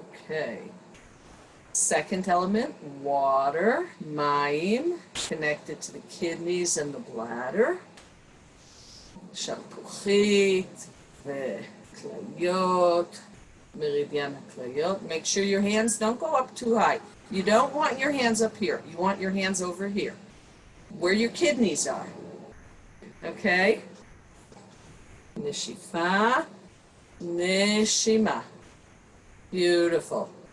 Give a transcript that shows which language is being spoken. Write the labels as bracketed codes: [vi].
[en] Okay. Second element, water, mayim, connected to the kidneys and the bladder. [he] שלפוחית וכליות, meridian הכליות. [en] Make sure your hands don't go up too high. You don't want your hands up here. You want your hands over here, where your kidneys are. Okay? [he] נשיפה, נשימה. [en] Beautiful.